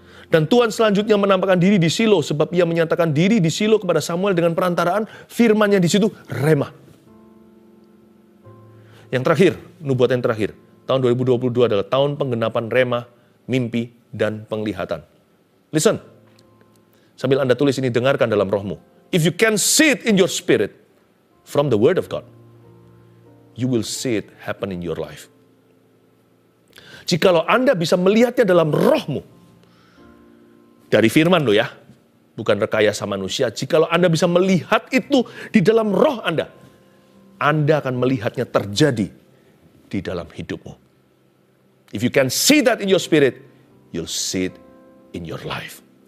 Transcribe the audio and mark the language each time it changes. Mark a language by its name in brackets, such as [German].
[Indonesian] Dan Tuhan selanjutnya menampakkan diri di Silo sebab Ia menyatakan diri di Silo kepada Samuel dengan perantaraan firman-Nya di situ rema. Yang terakhir, nubuatan yang terakhir, tahun 2022 adalah tahun penggenapan rema, mimpi dan penglihatan. [English] Listen. [Indonesian] Sambil Anda tulis ini, dengarkan dalam rohmu. [English] If you can see it in your spirit from the word of God, you will see it happen in your life. [Indonesian] Jikalau Anda bisa melihatnya dalam rohmu, dari firman loh ya, bukan rekayasa manusia. Jikalau Anda bisa melihat itu di dalam roh Anda akan melihatnya terjadi di dalam hidupmu. [English] If you can see that in your spirit, you'll see it in your life.